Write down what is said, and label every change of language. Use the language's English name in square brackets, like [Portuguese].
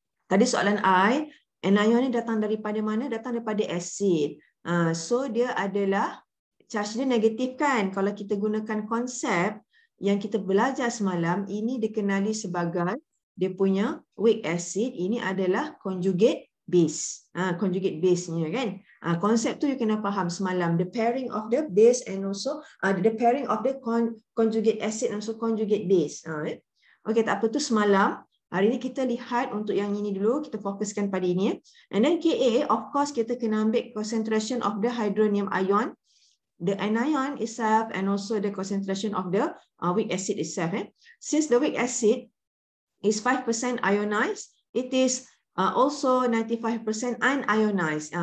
[Malay] Tadi soalan I, anion ni datang daripada mana? Datang daripada acid. [English] So [Malay] dia adalah charge dia negatif kan? Kalau kita gunakan konsep yang kita belajar semalam, ini dikenali sebagai dia punya weak acid. Ini adalah conjugate base. Conjugate base-nya kan. Konsep tu you kena faham semalam. [English] The pairing of the base and also the pairing of the conjugate acid and also conjugate base. [Malay] Okey, tak apa tu semalam. Hari ni kita lihat untuk yang ini dulu. Kita fokuskan pada ini. [English] And then Ka, of course [Malay] kita kena ambil [English] concentration of the hydronium ion, the anion itself and also the concentration of the weak acid itself. Since the weak acid is 5% ionized, it is also 95% unionized.